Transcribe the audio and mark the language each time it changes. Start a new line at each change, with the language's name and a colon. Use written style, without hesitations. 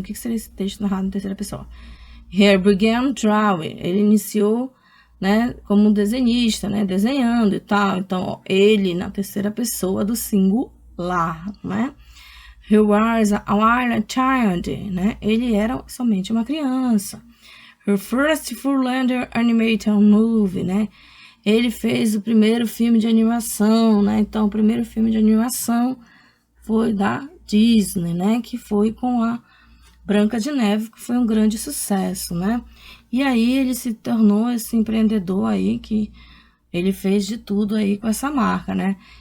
Portuguese: O que seria esse texto narrado em terceira pessoa?
English: He began drawing.
Portuguese: Ele iniciou, né, como desenhista, né, desenhando e tal. Então, ó, ele na terceira pessoa do singular, né?
English: He was a child,
Portuguese: né? Ele era somente uma criança.
English: Her first full-length animated movie,
Portuguese: né? Ele fez o primeiro filme de animação, né? Então, o primeiro filme de animação foi da Disney, né? Que foi com a Branca de Neve, que foi um grande sucesso, né? E aí ele se tornou esse empreendedor aí, que ele fez de tudo aí com essa marca, né?